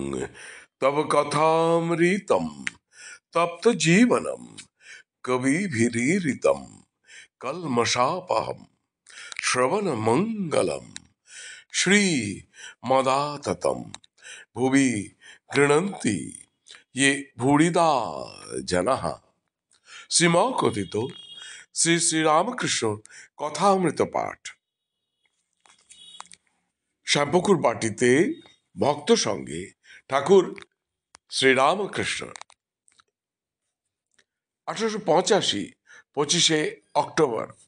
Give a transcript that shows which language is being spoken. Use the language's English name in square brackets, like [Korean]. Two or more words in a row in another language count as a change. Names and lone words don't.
[Sanskrit] तव कथामृतम तप्त जीवनम कविभिरीरितम कल्मषापहम श्रवण मंगलम श्री मदाततम भुवि गृह्णन्ति ये भूरिदा जनः। [Bangla] শ্রীমা কথিত শ্রী শ্রীরামকৃষ্ণ কথামৃত পাঠ। শ্যামপুকুর বাটিতে ভক্ত সঙ্গে ঠাকুর শ্রীরামকৃষ্ণ 1885 25শে অক্টোবর।